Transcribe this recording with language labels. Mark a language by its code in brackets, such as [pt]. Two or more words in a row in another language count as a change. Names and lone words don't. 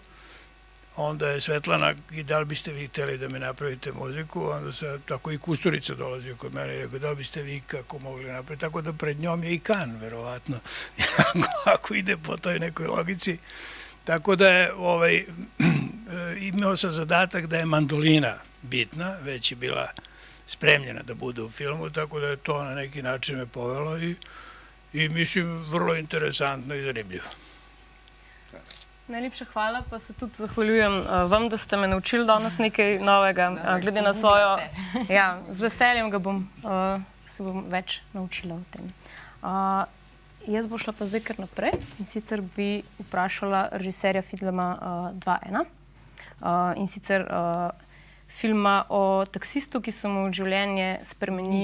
[sr] Onda je Svetlana, i da li biste vi htjeli da mi napravite muziku, onda se tako i Kusturica dolazio kod mene i rekao da li biste vi kako mogli napraviti, tako da pred njom je i Kan, verovatno, ako ide po toj nekoj logici. Tako da je imao sam zadatak da je mandolina bitna, već je bila spremljena da bude u filmu, tako da je to na neki način me povelo i mislim vrlo interesantno i zanimljivo. [sl] Najlepša hvala, pa se tudi zahvaljujem vam, da ste me naučili danes nekaj novega, glede na svojo... Ja, z veseljem se bom več naučila o tem. Jaz bo šla pa zdaj kar naprej in sicer bi vprašala režiserja filma 2.1 in sicer filma o taksistu, ki se mu življenje spremeni...